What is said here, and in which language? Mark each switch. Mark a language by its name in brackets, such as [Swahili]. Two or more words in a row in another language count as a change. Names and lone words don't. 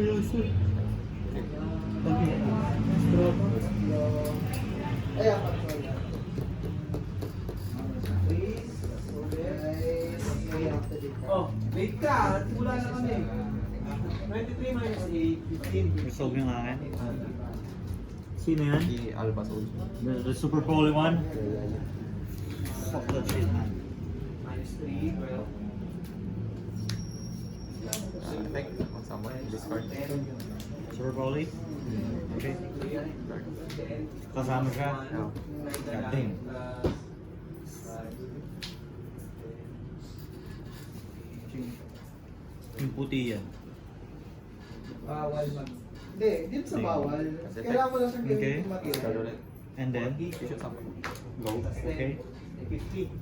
[Filipino] Ayan, control. Guys, may activate ka. Oh, wait ka. Wala na kami. 23 minus 8, 15. Resolve yung akin. Sino yan? Si Alba Soul. [English] The Super Poly one? Fuck that shit, man. Minus 3, 12. Effect. Mag-summon. Discard. Super Poly? [Filipino] Okay. Kasama siya? [English] Yeah. God damn. [Filipino] Yung puti yan. bawal mag... Hindi, dito sa bawal. Kailangan ko lang siyang Okay. gamitin Discard material. ulit. [English] And then? Shoot summon. Go. Okay. 50.